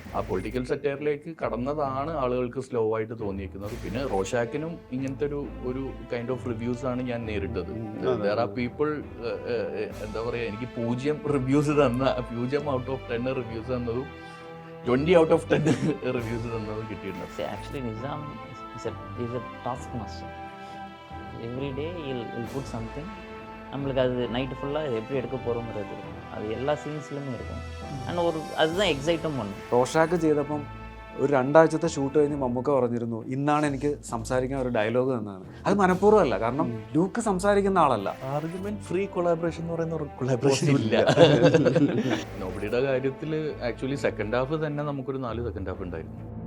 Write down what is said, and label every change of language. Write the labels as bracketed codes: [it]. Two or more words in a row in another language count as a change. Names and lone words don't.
[ml] ആ പൊളിറ്റിക്കൽ സെറ്ററിലേക്ക് കടന്നതാണ് ആളുകൾക്ക് സ്ലോ ആയിട്ട് തോന്നിയിരിക്കുന്നത്. പിന്നെ റോഷാക്കിനും ഇങ്ങനത്തെ ഒരു [en] kind of reviews [ml] ആണ് ഞാൻ നേരിട്ടത്. വേറെ പീപ്പിൾ എന്താ പറയുക, എനിക്ക് 0 റിവ്യൂസ് തന്ന 0 [en] out of 10 reviews [ml] തന്നതും 20 [en] out of 10 reviews [ml] തന്നതും കിട്ടിയിട്ടുണ്ട്. [en] Actually, Nizam is a taskmaster. Every day he'll put something. [ta] நம்மளுக்கு அது நைட்டு ஃபுல்லாக எப்படி எடுக்க போகிறோங்கிறது அது எல்லா சீன்ஸ்லையுமே இருக்கும். அண்ட் அதுதான் எக்ஸைட்டும் பண்ணும். [ml] റോഷാക്ക് ചെയ്തപ്പം ഒരു 2 ആഴ്ചത്തെ ഷൂട്ട് കഴിഞ്ഞ് മമ്മൂക്ക പറഞ്ഞിരുന്നു, ഇന്നാണ് എനിക്ക് സംസാരിക്കാൻ ഒരു ഡയലോഗ് തന്നതാണ്. അത് മനഃപൂർവ്വമല്ല, കാരണം ലൂക്ക് സംസാരിക്കുന്ന ആളല്ല. [en] argument free collaboration [ml] എന്ന് പറയുന്ന ഒരു കൊളാബറേഷൻ ഇല്ല. നോബഡിയുടെ കാര്യത്തിൽ [en] actually second half [ml] തന്നെ നമുക്കൊരു [en] 4 second half [ml] ഉണ്ടായിരുന്നു.